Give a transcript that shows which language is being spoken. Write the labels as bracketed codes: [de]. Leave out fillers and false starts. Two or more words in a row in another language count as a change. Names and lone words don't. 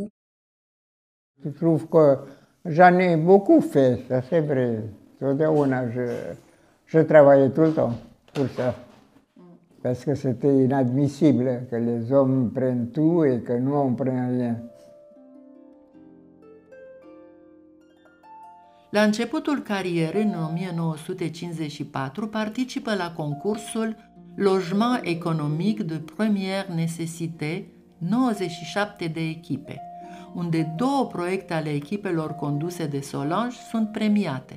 [fr] Je trouve que j'en ai beaucoup fait, ça c'est vrai. Totdeauna, je travaillais tout le temps pour ça. Parce que c'était inadmissible que les hommes prennent tout et que nous on prenne rien. [ro] La începutul carierei, în 1954, participă la concursul Logement Economic de Première Nécessité, 97 de echipe, unde 2 proiecte ale echipelor conduse de Solange sunt premiate.